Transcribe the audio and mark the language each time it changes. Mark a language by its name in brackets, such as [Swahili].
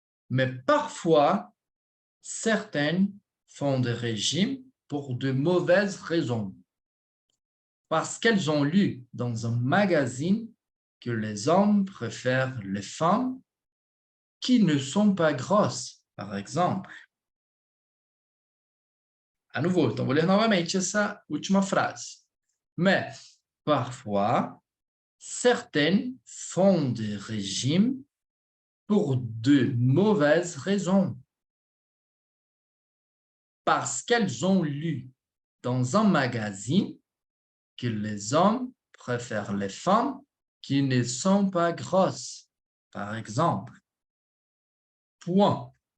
[French] Mais parfois, certaines font des régimes pour de mauvaises raisons, parce qu'elles ont lu dans un magazine que les hommes préfèrent les femmes qui ne sont pas grosses, par exemple. À nouveau, [Portuguese] então vou ler novamente essa última frase. [French] Mais parfois, certaines font des régimes pour de mauvaises raisons, parce qu'elles ont lu dans un magazine que les hommes préfèrent les femmes qui ne sont pas grosses, par exemple. Point.